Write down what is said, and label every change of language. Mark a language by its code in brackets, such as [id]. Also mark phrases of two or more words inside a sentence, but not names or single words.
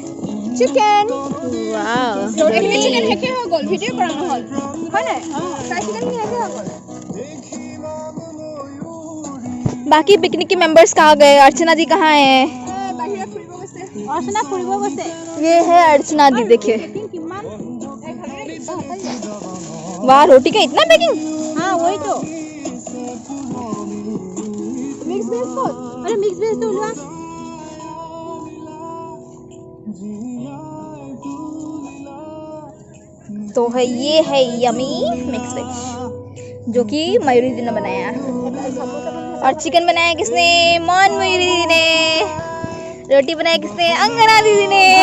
[as] চিকেন वाओ চিকেন হেকে হৈ গ'ল ভিডিঅ' কৰা নহ'ল হয় নাই ফ্ৰাই চিকেন হেকে হৈ গ'ল [hi] बाकी पिकनिक के मेंबर्स कहाँ गए अर्चना दी कहाँ है [as] বাহিৰে ফুৰিব গৈছে অৰ্চনা ফুৰিব গৈছে [hi] ये है अर्चना दी देखिए [as] কিমান [hi] वाह रोटी का इतना पैकिंग हां वही तो [en] mix veg [as] ক'ত [hi] अरे [en] mix veg [hi] तो उलवा तो है ये है यमी [en] mix veg [hi] जो कि मयूरी दी ने बनाया और चिकन बनाया किसने मन मयूरी दीदी ने रोटी बनाया किसने अंगना दीदी ने